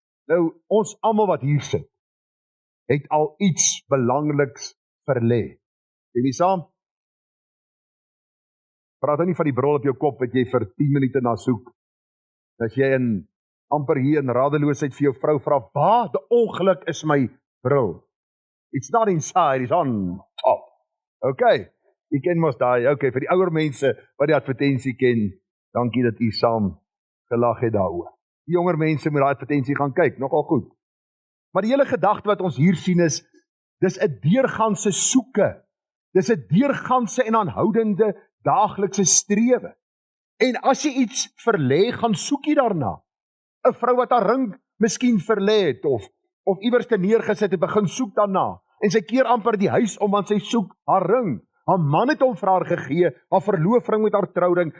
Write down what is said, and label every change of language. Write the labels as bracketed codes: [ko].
[af] Nou, ons almal wat hier sit, het al iets belangriks verlê. Sien jy saam? Praat nie van die bril op jou kop wat jy vir 10 minute na soek. As jy amper hier in radeloosheid vir jou vrou vra, "Waar die ongeluk is my bril?" [en] It's not inside, it's on top. [af] Okay, jy ken mos daai, okay, vir die ouer mense wat die advertensie ken, dankie dat u saam gelag het daaroor. Die jonger mense moet daai advertensie gaan kyk, nogal goed. Maar die hele gedagte wat ons hier sien is, dis 'n deurganse soeke, dis 'n deurganse en aanhoudende daaglikse strewe. En as jy iets verlê, gaan soek jy daarna. 'n Vrou wat haar ring miskien verlê het, of iewers te neergesit het, begin soek daarna. En sy keer amper die huis om, want sy soek haar ring. Haar man het hom vir haar gegee, haar verloofring met haar trouring.